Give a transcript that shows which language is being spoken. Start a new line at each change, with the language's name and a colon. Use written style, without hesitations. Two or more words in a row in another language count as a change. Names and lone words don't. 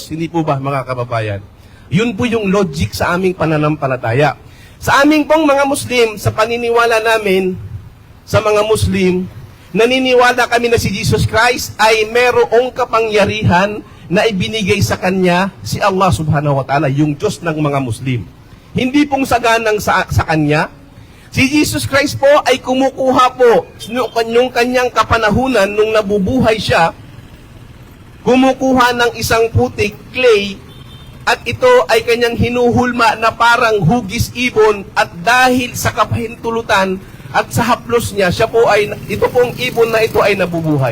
Filipino: Hindi po ba, mga kababayan? Yun po yung logic sa aming pananampalataya. Sa aming pong mga Muslim, sa paniniwala namin, sa mga Muslim, naniniwala kami na si Jesus Christ ay merong kapangyarihan na ibinigay sa Kanya si Allah
Arabic: سبحانه وتعالى,
Filipino: yung Diyos ng mga Muslim. Hindi pong saganang sa Kanya. Si Jesus Christ po ay kumukuha po yung Kanyang kapanahunan nung nabubuhay siya, kumukuha ng isang putik, clay, at ito ay Kanyang hinuhulma na parang hugis ibon, at dahil sa kapahintulutan at sa haplos niya, ito pong ibon na ito ay nabubuhay.